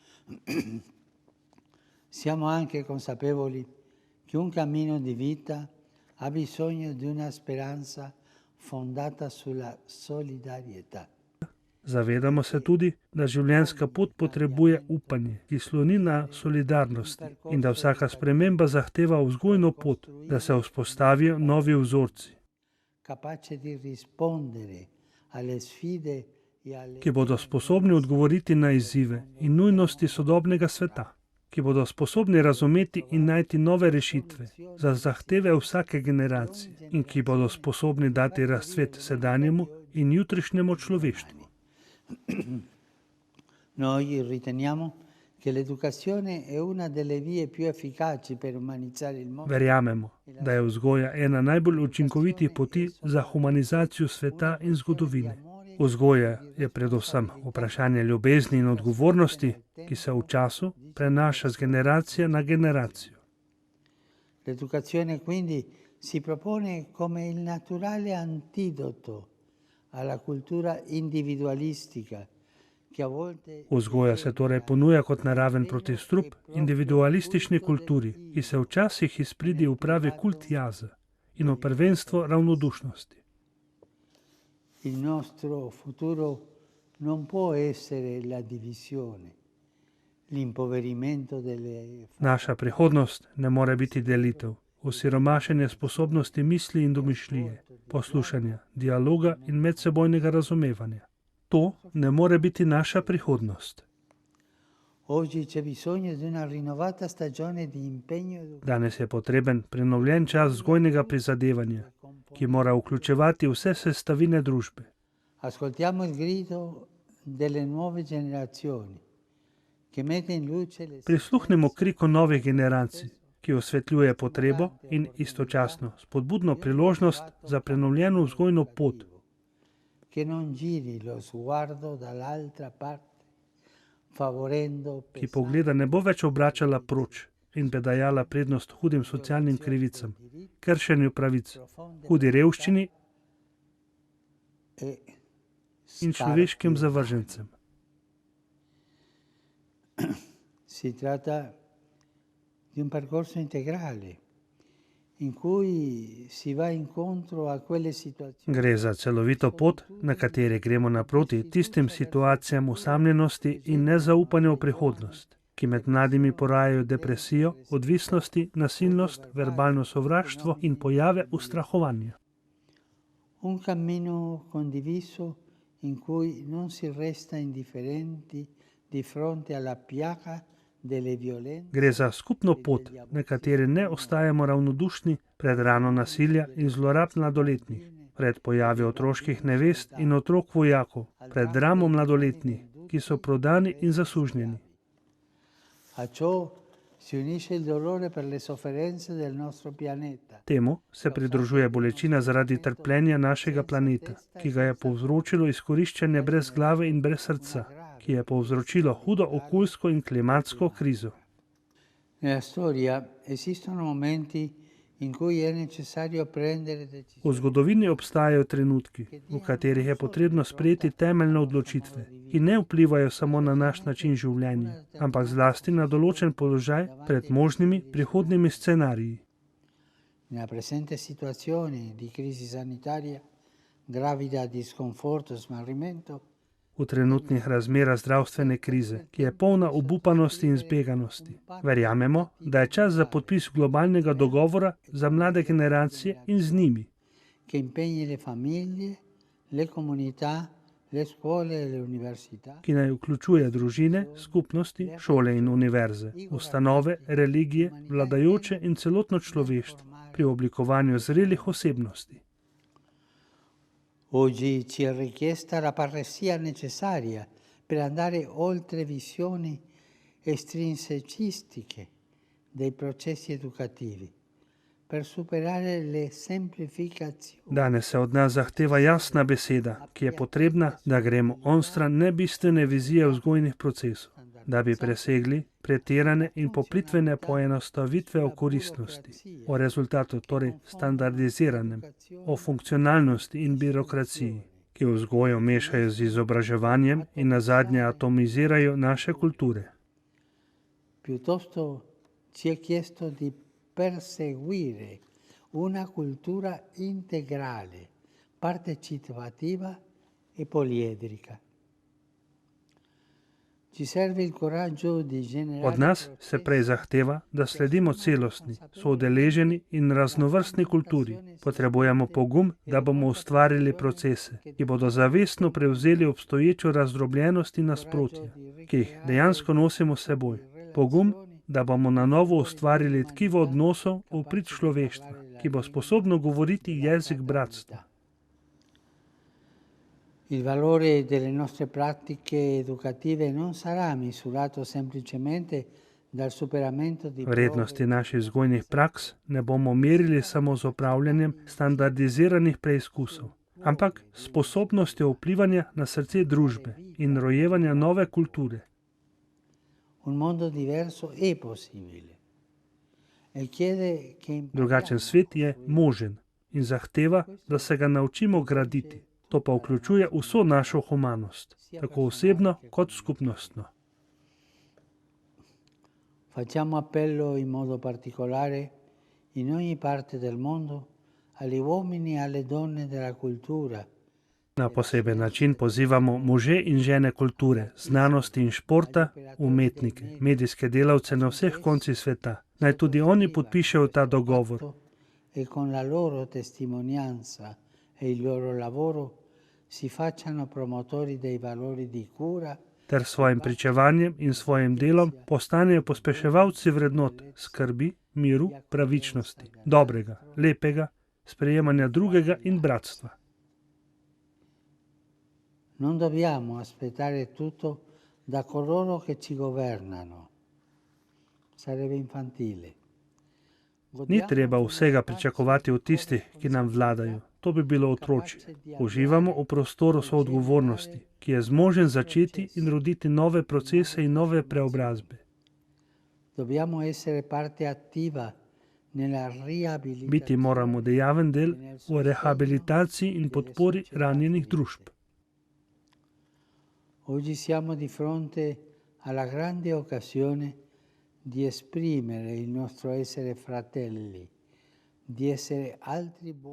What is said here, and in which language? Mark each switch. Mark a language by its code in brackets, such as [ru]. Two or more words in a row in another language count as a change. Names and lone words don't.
[it] Siamo anche consapevoli che un cammino di vita ha bisogno di una speranza fondata sulla solidarietà. [sl] Zavedamo se tudi, da življenjska pot potrebuje upanje, ki sloni na solidarnosti in da vsaka sprememba zahteva vzgojno pot, da se vzpostavijo novi vzorci, [it] Capace di rispondere alle sfide [sl] ki bodo sposobni odgovoriti na izzive in nujnosti sodobnega sveta, ki bodo sposobni razumeti in najti nove rešitve za zahteve vsake generacije in ki bodo sposobni dati razcvet sedanjemu in jutrišnjemu človeštvu. [it] Noi riteniamo che l'educazione è una delle vie più efficaci per umanizzare il mondo. [sl] Verjamemo, da je vzgoja ena najbolj učinkovitih poti za humanizacijo sveta in zgodovine. Vzgoja je predvsem vprašanje ljubezni in odgovornosti, ki se v času prenaša z generacije na generacijo. [it] L'educazione quindi si propone come il naturale antidoto alla cultura individualistica che a volte [sl] Vzgoja se torej ponuja kot naraven protistrup individualistični kulturi, ki se včasih izpridi v pravi kult jaza in v prvenstvo ravnodušnosti. [it] il nostro futuro non può essere la divisione, l'impoverimento delle [sl] Naša prihodnost ne more biti delitev, osiromašenje sposobnosti misli in domišljije, poslušanja, dialoga in medsebojnega razumevanja. To ne more biti naša prihodnost. [it] Oggi c'è bisogno di una rinnovata stagione di impegno educativo. [sl] Danes je potreben prenovljen čas vzgojnega prizadevanja, ki mora vključevati vse sestavine družbe. [it] Ascoltiamo il grido delle nuove generazioni che mette in luce le [sl] Prisluhnemo kriku novih generacij, ki osvetljuje potrebo in istočasno spodbudno priložnost za prenovljeno vzgojno pot, [it] che non giri lo sguardo dall'altra parte, favorendo [sl] ki pogleda ne bo več obračala proč in bi dajala prednost hudim socialnim krivicam, kršenju pravic, hudi revščini [it] e [sl] in človeškim zavržencem. [it] Si tratta di un percorso integrale in cui si va incontro a quelle situazioni [sl] Gre za celovito pot, na kateri gremo naproti tistim situacijam osamljenosti in nezaupanja v prihodnost, ki med mladimi porajajo depresijo, odvisnosti, nasilnost, verbalno sovraštvo in pojave ustrahovanja. [it] un cammino condiviso in cui non si resta indifferenti di fronte alla piaga delle violenze. [sl] Gre za skupno pot, na kateri ne ostajamo ravnodušni pred rano nasilja in zlorab mladoletnih, pred pojavi otroških nevest in otrok vojakov, pred dramo mladoletnih, ki so prodani in zasužnjeni. [it] A ciò si unisce il dolore per le sofferenze del nostro pianeta. [sl] Temu se pridružuje bolečina zaradi trpljenja našega planeta, ki ga je povzročilo izkoriščanje brez glave in brez srca, ki je povzročilo hudo okoljsko in klimatsko krizo. [it] Nella storia esistono momenti in cui è necessario prendere [sl] V [it] decisioni [sl] zgodovini obstajajo trenutki, v katerih je potrebno sprejeti temeljne odločitve, ki ne vplivajo samo na naš način življenja, ampak zlasti na določen položaj pred možnimi prihodnimi scenariji. [it] nella presente situazione di crisi sanitaria, gravida di sconforto e smarrimento. [sl] V trenutnih razmerah zdravstvene krize, ki je polna obupanosti in zbeganosti, verjamemo, da je čas za podpis globalnega dogovora za mlade generacije in z njimi, [it] che impegni le famiglie, le comunità, le scuole e le università [sl] ki naj vključuje družine, skupnosti, šole in univerze, ustanove, religije, vladajoče in celotno človeštvo pri oblikovanju zrelih osebnosti. [it] Oggi ci è richiesta la parresia necessaria per andare oltre visioni estrinsecistiche dei processi educativi, per superare le semplificazioni. [sl] Danes se od nas zahteva jasna beseda, ki je potrebna, da gremo onstran nebistvene vizije vzgojnih procesov, da bi presegli pretirane in poplitvene poenostavitve o koristnosti, o rezultatu, torej standardiziranem, o funkcionalnosti in birokraciji, ki vzgojo mešajo z izobraževanjem in nazadnje atomizirajo naše kulture. [it] Piuttosto ci è chiesto di perseguire una cultura integrale, partecipativa e poliedrica. Ci serve il coraggio di generare [sl] Od nas se prej zahteva, da sledimo celostni, soudeleženi in raznovrstni kulturi. Potrebujemo pogum, da bomo ustvarili procese, ki bodo zavestno prevzeli obstoječo razdrobljenost in nasprotja, ki jih dejansko nosimo s seboj. Pogum, da bomo na novo ustvarili tkivo odnosov v prid človeštva, ki bo sposobno govoriti jezik bratstva. [it] Il valore delle nostre pratiche educative non sarà misurato semplicemente dal superamento di [sl] Vrednosti naših vzgojnih praks ne bomo merili samo z opravljanjem standardiziranih preizkusov, ampak s sposobnostjo vplivanja na srce družbe in rojevanja nove kulture. [it] Un mondo diverso è possibile. E chiede che [sl] Drugačen svet je možen in zahteva, da se ga naučimo graditi. To pa vključuje vso našo humanost, tako osebno kot skupnostno. [it] Facciamo appello in modo particolare in ogni parte del mondo agli uomini e alle donne della cultura. [sl] Na poseben način pozivamo može in žene kulture, znanosti in športa, umetnike, medijske delavce na vseh koncih sveta. Naj tudi oni podpišejo ta dogovor. [it] E con la loro testimonianza e il loro lavoro si facciano promotori dei valori di cura [sl] Ter svojim pričevanjem in svojim delom postanejo pospeševalci vrednot skrbi, miru, pravičnosti, dobrega, lepega, sprejemanja drugega in bratstva. [it] Non dobbiamo aspettare tutto da coloro che ci governano. Sarebbe infantile. [sl] Ni treba vsega pričakovati od tistih, ki nam vladajo. To bi bilo otročje. Uživamo v prostoru soodgovornosti, ki je zmožen začeti in roditi nove procese in nove preobrazbe. [it] Dobbiamo essere parte attiva nella riabilitazione. [sl] Biti moramo dejaven del v rehabilitaciji in podpori ranjenih družb. [it] Oggi siamo di fronte alla grande occasione di esprimere il nostro essere fratelli, di essere altri buoni.